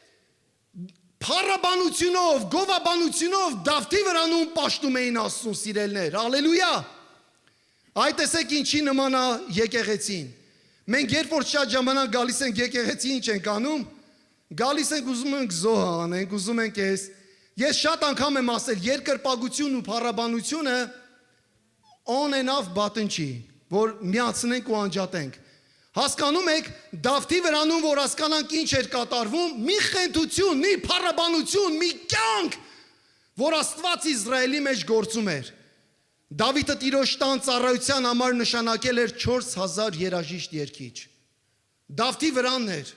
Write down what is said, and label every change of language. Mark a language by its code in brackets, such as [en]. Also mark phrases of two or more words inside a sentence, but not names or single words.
[hy] փառաբանությունով, գովաբանությունով Դավթի վրանում պաշտում էին Աստծուն սիրելներ, հալելույա։ Այդ տեսեք ինչի նման է եկեղեցին։ Մենք երբ որ շատ ժամանակ գալիս ենք եկեղեցի, ինչ ենք անում, գալիս ենք ուզում ենք զոհ անենք, ուզում ենք ես։ Ես շատ անգամ եմ ասել, երկրպագությունն ու փառաբանությունը [en] on and off button [hy] չի, որ միացնենք ու անջատենք։ Հասկանում եք, Դավթի վրանում, որ հասկանանք ինչ էր կատարվում, մի խենթություն, մի փառաբանություն, մի կյանք, որ Աստված Իսրայելի մեջ գործում էր։ Դավիթը Տիրոջ տան ծառայության համար նշանակել էր 4000 երաժիշտ երգիչ։ Դավթի վրանն էր։